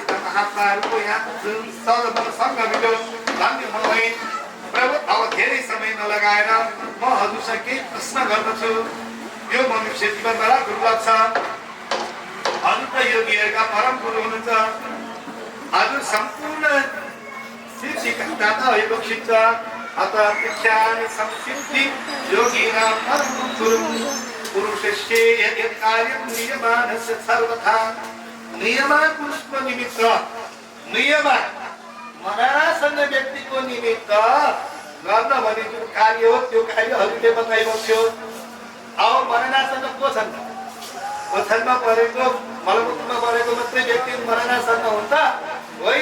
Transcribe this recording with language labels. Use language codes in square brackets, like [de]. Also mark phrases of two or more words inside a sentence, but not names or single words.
[ne] महात्माहरूको यहाँ सँग मिल्यो धन्य मलाई प्रभु। अब धेरै समय नलगाएर म हजुरसँग केही प्रश्न गर्दछु। यो मनुष्य जीवन बडा दुर्लभ छ। हजुर त योगीहरूका परम गुरु हुनुहुन्छ। हजुर सम्पूर्ण सिद्धिका दाता भइबक्सिन्छ। [sa] अत शिक्षानि संसिद्धि योगिनां परम गुरु पुरुषस्य यत् कार्यं नियमानस्य सर्वथा। [ne] नियमान पुरुषको निमित्त नियमान मनासँग व्यक्तिको निमित्त गर्न भने जुन कार्य हो त्यो कार्य हजुरले बताइबक्स्यो। अब मरणासँग को छन्? ओछ्यानमा परेको मलमूत्रमा परेको मात्रै व्यक्ति मरणासँग हुन्छ होइन।